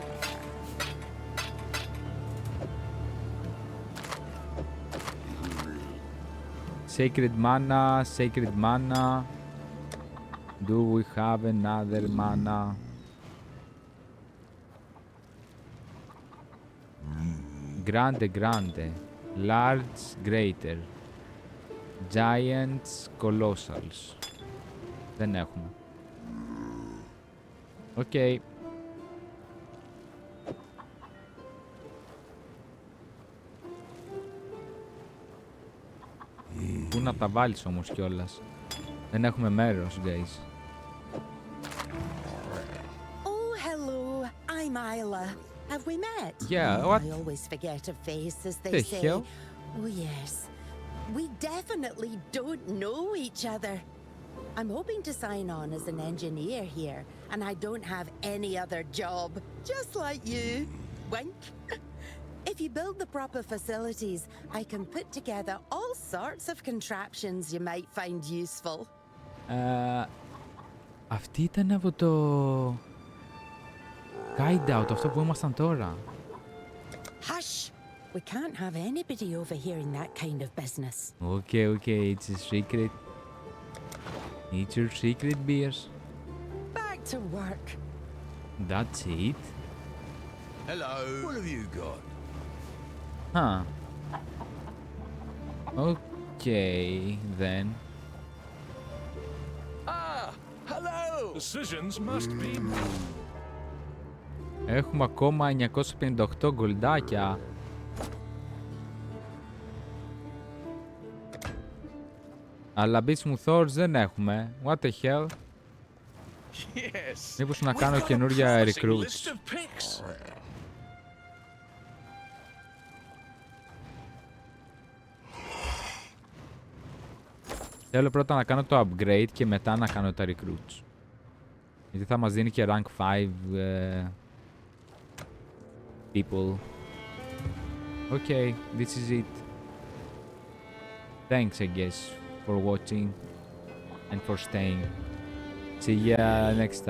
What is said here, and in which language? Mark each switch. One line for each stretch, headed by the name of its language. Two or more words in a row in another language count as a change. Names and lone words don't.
English: Sacred mana, sacred mana. Do we have another mana?
Spanish: Grande, grande.
English: Large, greater. Giants, colossals.
Greek: Δεν έχουμε. Οκ. Okay. Πού να τα βάλεις όμως κιόλας. Δεν έχουμε μέρος, guys.
English: Oh, hello. I'm Isla. Have we met? Yeah, what? I always forget a face, as they The say. hell? Oh, yes. We definitely don't know each other. I'm hoping to sign on as an engineer here, and I don't have any other job. Just like you. Wink. If you build the proper facilities, I can put together all sorts of contraptions you might find useful.
Greek: Αυτή ήταν από το Hideout, αυτό που ήμασταν τώρα.
English: Hush! We can't have anybody overhearing that kind of business. Okay, okay, it's a secret. It's your secret, beers. Back to work. That's it. Hello. What have you got? Huh. Okay, then. Ah, hello. Decisions must be made.
Greek: Έχουμε ακόμα 958 γκολντάκια. Αλλά Beats Thors δεν έχουμε.
English: What the hell? Yes.
Greek: Μήπως να κάνω καινούρια recruits. Θέλω πρώτα να κάνω το upgrade και μετά να κάνω τα recruits. Γιατί θα μας δίνει και
English: rank 5 people. Okay, this is it. Thanks, I guess, for watching and for staying. See ya next time.